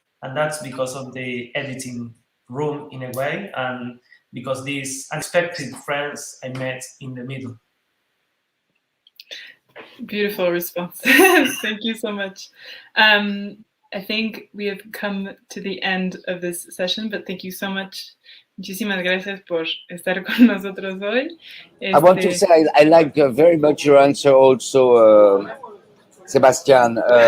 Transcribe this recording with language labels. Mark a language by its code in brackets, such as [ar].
[en] And that's because of the editing room in a way, and because these unexpected friends I met in the middle. Beautiful response. Thank you so much. I think we have come to the end of this session, but thank you so much. [es] Muchísimas gracias por estar con nosotros hoy. [en] I want to say I like very much your answer also, Sebastián.